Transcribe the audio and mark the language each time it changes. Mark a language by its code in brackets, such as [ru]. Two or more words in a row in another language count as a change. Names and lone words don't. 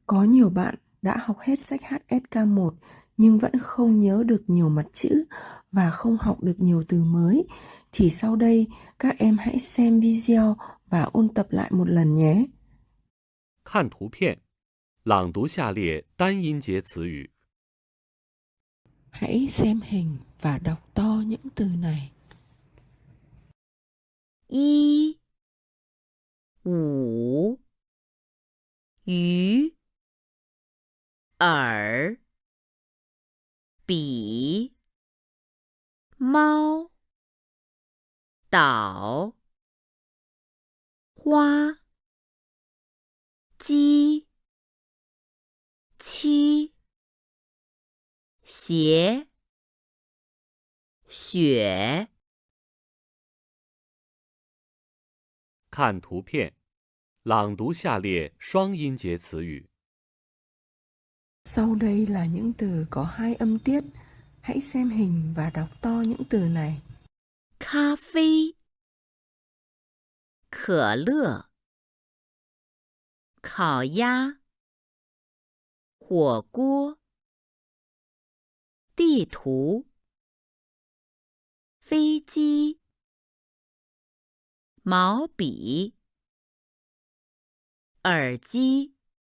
[vi] Có nhiều bạn đã học hết sách HSK1 nhưng vẫn không nhớ được nhiều mặt chữ và không học được nhiều từ mới, thì sau đây các em hãy xem video và ôn tập lại một lần nhé. [zh] 看图片，朗读下列单音节词语。 [vi] Hãy xem hình và đọc to những từ này. [zh] 一、五、鱼、耳、笔、猫、岛、花、鸡、七、鞋、雪。看图片，朗读下列双音节词语。 [vi] Sau đây là những từ có hai âm tiết. Hãy xem hình và đọc to những từ này. [zh] 咖啡、可乐、烤鸭、火锅、地图、飞机、毛笔、耳机。